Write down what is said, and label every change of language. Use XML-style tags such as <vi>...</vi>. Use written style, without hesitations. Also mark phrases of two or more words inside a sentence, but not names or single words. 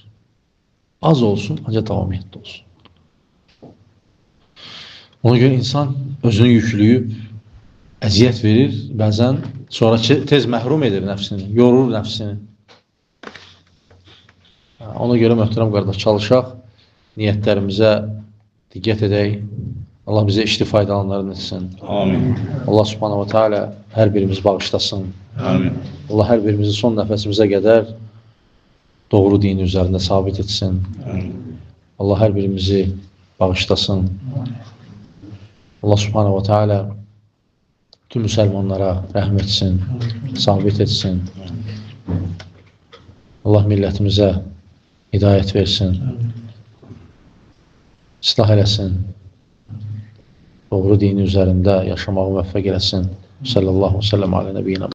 <az>Az olsun, ancaq davamiyyətli olsun. Ona görə insan özünü yükləyib, əziyyət verir, bəzən sonra tez məhrum edir nəfsini, yorur nəfsini. Ona görə möhtərəm qardaş, çalışaq, niyyətlərimizə diqqət edək. Allah bizə işli faydalanlarını etsin. Amin. Allah</az> <ar>سبحانه وتعالى</ar> <az>hər birimizi bağışlasın. Amin. Allah hər birimizi son nəfəsimizə qədər doğru dini üzərində sabit etsin. Amin. Allah hər birimizi bağışlasın. Allah</az> <ar>سبحانه وتعالى</ar> <az>tüm müsəlmanlara rəhm etsin, sabit etsin. Allah millətimizə hidayət versin, islah eləsin, doğru dini üzərində yaşamağı müvəffəq eləsin.</az> <ar>صلى الله عليه وسلم على نبينا.</ar>